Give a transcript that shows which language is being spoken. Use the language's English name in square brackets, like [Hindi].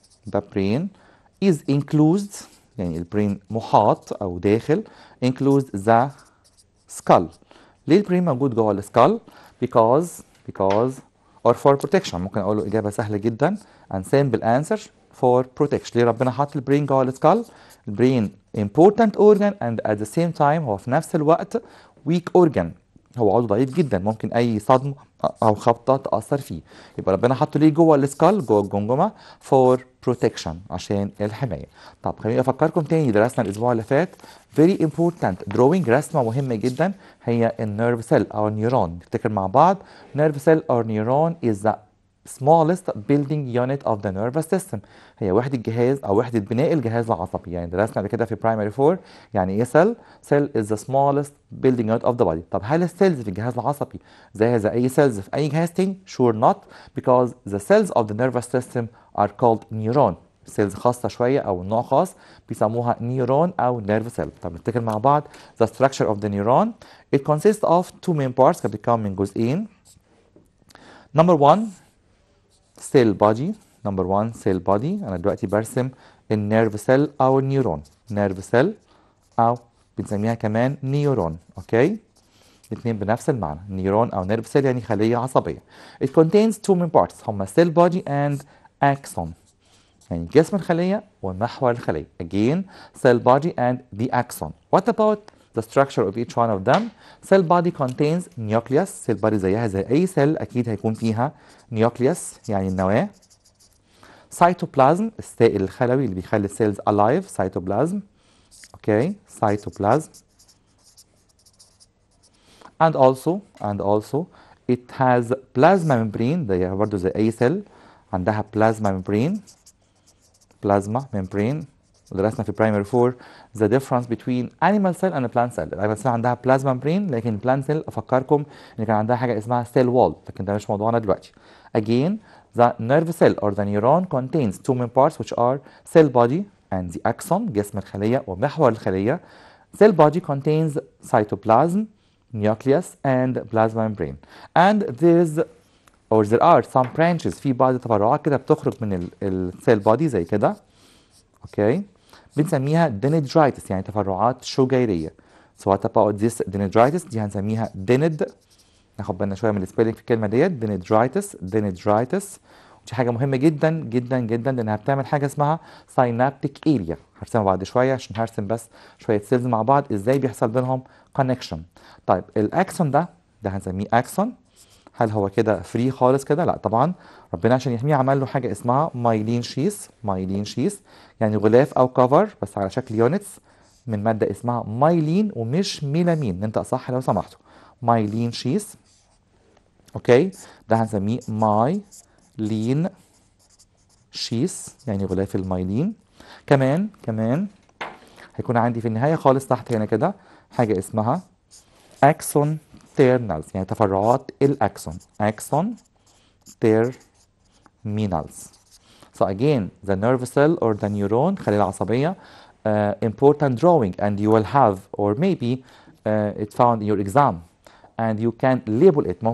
[English] The brain is enclosed، [Arabic] يعني البرين محاط او داخل [English] includes the skull. [Arabic] ليه البرين موجود جوه السكال؟ [English] because or for protection. [Arabic] ممكن اقول له اجابه سهله جدا [English] and simple answer for protection. [Arabic] ليه ربنا حط البرين جوه السكال؟ البرين [English] important organ and at the same time [Arabic] هو في نفس الوقت [English] weak organ. [Arabic] هو عضو ضعيف جدا، ممكن اي صدمه او خبطه تاثر فيه. يبقى ربنا حطه ليه جوه السكال، جوه الجمجمه، فور بروتكشن، عشان الحمايه. طب خليني افكركم تاني، درسنا الاسبوع اللي فات [English] very important drawing، [Arabic] رسمه مهمه جدا، هي النيرف سيل او النيورون. نفتكر مع بعض، [English] Nerve cell or neuron is the smallest building unit of the nervous system. [Arabic] هي وحدة جهاز أو وحدة بناء الجهاز العصبي. يعني درسنا قبل كده في [English] primary 4 يعني إيه cell؟ cell is the smallest building unit of the body. [Arabic] طب هل السيلز في الجهاز العصبي زي أي سيلز في أي جهاز تاني؟ [English] Sure not, because the cells of the nervous system are called neuron. [Arabic] سيلز خاصة شوية أو نوع خاص بيسموها نيورون أو نيرف سيل. طب نفتكر مع بعض [English] the structure of the neuron. It consists of two main parts، [Arabic] كانت بتتكون من جزئين. [English] Number one cell body. Number 1 cell body. [Arabic] انا دلوقتي برسم النيرف سيل او النيورون، نيرف سيل او بنسميها كمان نيورون. اوكي، الاثنين بنفس المعنى، نيورون او نيرف سيل يعني خليه عصبيه. [English] It contains two main parts، هما cell body and axon، [Arabic] يعني جسم الخليه ومحور الخليه. [English] Again cell body and the axon. What about the structure of each one of them? Cell body contains nucleus. [Arabic] cell body زيها زي اي سيل اكيد هيكون فيها nucleus يعني النواه. سيتوبلازم السائل الخلوي اللي بيخلي السيلز alive، سيتوبلازم. اوكي، سيتوبلازم. [English] and also it has plasma membrane، [Arabic] زيها برضه زي اي سيل عندها [English] plasma membrane. plasma membrane [Arabic] درسنا في [English] primary 4 the difference between animal cell and plant cell. [Arabic] الانيمال cell عندها plasma membrane، لكن plant cell افكركم ان كان عندها حاجه اسمها cell wall، لكن ده مش موضوعنا دلوقتي. [English] Again the nerve cell or the neuron contains two main parts which are cell body and the axon، [Arabic] جسم الخليه ومحور الخليه. [English] Cell body contains cytoplasm, nucleus and plasma membrane. And there are some branches، [Arabic] في بعض التفرعات كده بتخرج من السيل بودي زي كده. اوكي، بنسميها dendrites يعني تفرعات شجيريه. [English] So what about this dendrites؟ [Arabic] دي هنسميها [English] dend. [Arabic] ناخد بالنا شويه من السبيلنج في الكلمه ديت، dendrites. ودي حاجه مهمه جدا جدا جدا لانها بتعمل حاجه اسمها synaptic area. هرسمها بعد شويه عشان هرسم بس شويه سيلز مع بعض ازاي بيحصل بينهم connection. طيب الاكسون ده هنسميه اكسون. هل هو كده فري خالص كده؟ لا طبعا، ربنا عشان يحميه عمل له حاجه اسمها مايلين شيس يعني غلاف او كفر بس على شكل يونتس من ماده اسمها مايلين ومش ميلامين. ننطق صح لو سمحتوا، مايلين شيس. اوكي، ده هنسميه مايلين شيس يعني غلاف المايلين. كمان هيكون عندي في النهايه خالص تحت هنا كده حاجه اسمها اكسون تيرنالز يعني تفرعات الاكسون، اكسون تيرمينالز. [English] So again the nerve cell or the neuron [Arabic] خلية العصبية [English] important drawing and you will have or maybe it found in your exam and you can label it.